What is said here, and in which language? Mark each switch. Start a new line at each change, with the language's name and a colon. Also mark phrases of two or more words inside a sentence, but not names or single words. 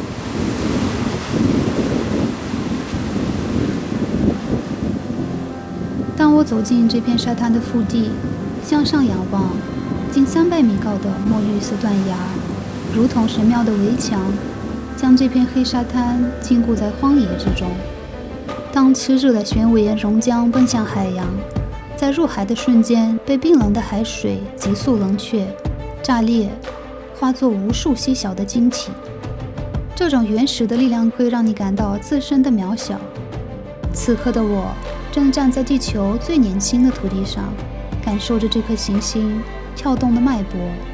Chinese: 當我走進這片沙灘的腹地，向上仰望，近300米高的墨綠色斷崖，如同神廟的圍牆，將這片黑沙灘禁錮在荒野之中。當熾熱的玄武岩熔漿奔向海洋，在入海的瞬間被冰冷的海水急速冷卻、炸裂，化作無數細小的晶體。這種原始的力量會讓你感到自身的渺小。此刻的我正站在地球最年輕的土地上，感受着這顆行星跳動的脈搏。